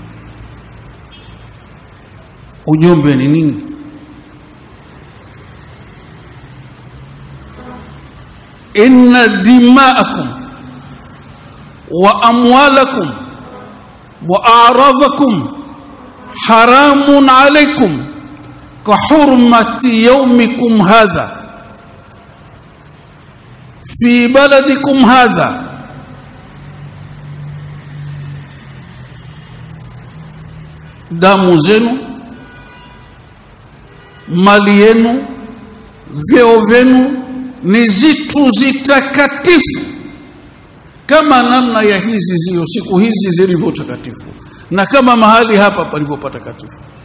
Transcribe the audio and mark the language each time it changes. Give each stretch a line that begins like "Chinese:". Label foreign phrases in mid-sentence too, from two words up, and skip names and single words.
Swahili: Ujumbe ni nini?
Arabic: إن دماءكم وأموالكم وأعراضكم حرام عليكم كحرمة يومكم هذا في بلدكم هذا.
Swahili: Damu zenu, mali yenu, vyeo vyenu ni zitu zitakatifu kama namna ya hizi zio siku hizi zilivyo takatifu, na kama mahali hapa palipo patakatifu.